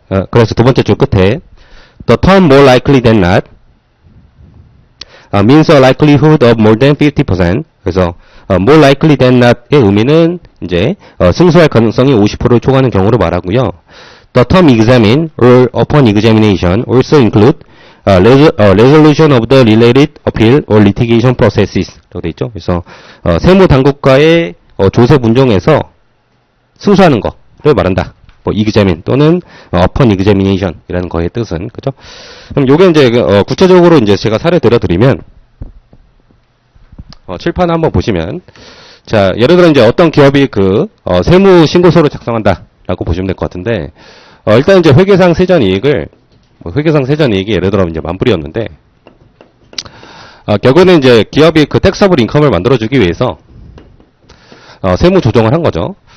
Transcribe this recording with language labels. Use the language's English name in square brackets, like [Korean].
[Korean] 그래서 두 번째 줄 끝에 [English] the term more likely than not means a likelihood of more than 50%. [Korean] 그래서 [English] more likely than not [Korean] 의 의미는 이제 승소할 가능성이 50%를 초과하는 경우를 말하고요. [English] The term examine or upon examination also include resolution of the related appeal or litigation processes [Korean] 라고 되어 있죠. 그래서 세무 당국과의 조세 분쟁에서 승소하는 거를 말한다. 뭐 examine 또는 [English] upon examination [Korean] 이라는 거의 뜻은 그죠? 그럼 요게 이제 구체적으로 이제 제가 사례 들어드리면 칠판 한번 보시면 자, 예를 들어 이제 어떤 기업이 그 세무 신고서를 작성한다라고 보시면 될 것 같은데 일단 이제 회계상 세전 이익을 회계상 세전 이익이 예를 들어 이제 만불이었는데 결국에는 이제 기업이 그 텍서블 인컴을 만들어주기 위해서 세무 조정을 한 거죠.